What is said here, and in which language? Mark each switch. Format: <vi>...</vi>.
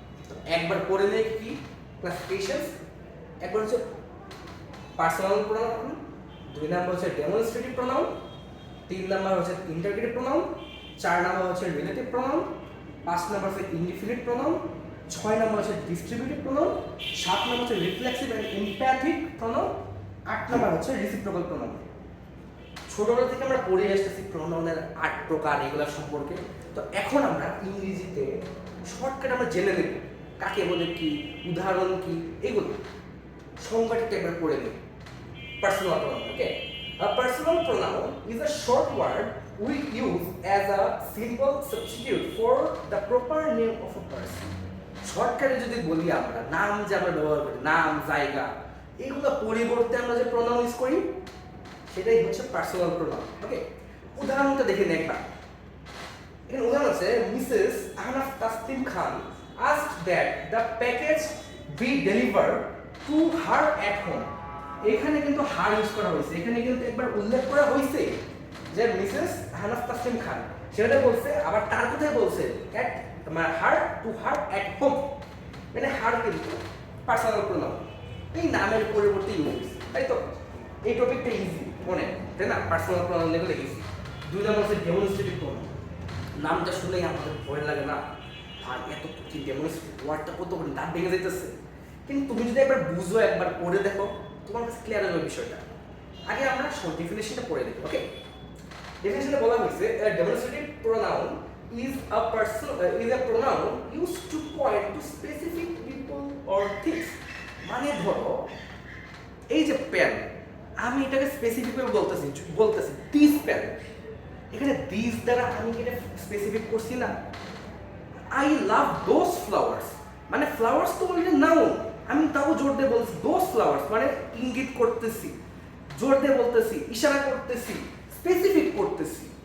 <bn>তো একবার পড়ে নেই কি ক্লাসিফিকেশনস। একবার হচ্ছে পার্সোনাল প্রোনাউন, দুই নাম্বার হচ্ছে ডেমনস্ট্রেটিভ প্রোনাউন, তিন নাম্বার হচ্ছে ইন্টারগেটিভ প্রোনাউন, চার নাম্বার হচ্ছে রিলেটিভ প্রোনাউন, পাঁচ নাম্বার হচ্ছে ইনডিফিনিট প্রোনাউন, ছয় নাম্বার হচ্ছে ডিস্ট্রিবিউটিভ প্রোনাউন, সাত নাম্বার হচ্ছে রিফ্লেক্সিভ এন্ড এমপ্যাথিক প্রোনাউন, আট নাম্বার হচ্ছে রেসিপ্রোকাল প্রোনাউন। ছোটবেলা থেকে আমরা পড়ে আসতেছি প্রোনাউনের 8 প্রকার এগুলা সম্পর্কে। তো এখন আমরা ইংরেজিতে শর্টকাট আমরা জেনে নেব কাকে বলে, কি উদাহরণ কি, এগুলো সংজ্ঞাটা একবার পড়ে নেব।</bn> <en>Personal pronoun, okay? A personal pronoun is a short word we use as a simple substitute for the proper name of a person.</en> <bn>শর্টকাটে যদি বলি, আমরা নাম যে আমরা ব্যবহার করি, নাম, জায়গা, এগুলো পরিবর্তে আমরা যে প্রোনাউন ইউজ করি, সেটাই হচ্ছে পার্সোনাল প্রোনাউন। ওকে, উদাহরণটা দেখে নিন একবার। এখানে উদাহরণ আছে,</bn> <en>Mrs Ahnaf Taslim Khan asked that the package be delivered to her at home.</en> <bn>এখানে কিন্তু হার ইউজ করা হয়েছে, এখানে কিন্তু একবার উল্লেখ করা হয়েছে যে মিসেস আহনাফ তাসলিম খান, সেটা বলছে, আবার তার কোথায় বলছে এট, মানে her to her at home. মানে হার কিন্তু পার্সোনাল প্রোনাউন, এই নামের পরিবর্তে ইউজ, তাই তো? এই টপিকটা ইজি মনে, তাই না? পার্সোনাল প্রোনাউন এগুলো ইজি। দুই নম্বর হচ্ছে ডেমনস্ট্রেটিভ প্রোনাউন। নামটা শুনেই আমাদের ভয় লাগে না, আর এত কঠিন ডেমনস্ট্রেটিভ ওয়ার্ডটা কত কঠিন, দাঁত ভেঙে যাইতেছে। কিন্তু তুমি যদি একবার বুঝো, একবার পড়ে দেখো, তোমার কাছে ক্লিয়ার হবে বিষয়টা। আগে আমরা ডেফিনেশনটা পড়ে দেখি। ওকে, ডেফিনেশনে বলা হয়েছে,</bn> <en>a demonstrative pronoun is a pronoun used to point to specific people or things.</en> <bn>মানে ধরো এই যে পেন, আমি এটাকে স্পেসিফিক ভাবে বলতেছি দিস পেন। এখানে দিস দ্বারা আমি এটা স্পেসিফিক করছি না।</bn> <en>I love those flowers,</en> <bn>মানে ফ্লাওয়ার্স তো অলরেডি নাউন, আমি তাও জোর দিয়ে বলছি দোজ ফ্লাওয়ার্স, মানে ইঙ্গিত করতেছি, জোর দিয়ে বলতেছি, ইশারা করতেছি, স্পেসিফিক করতেছি।</bn>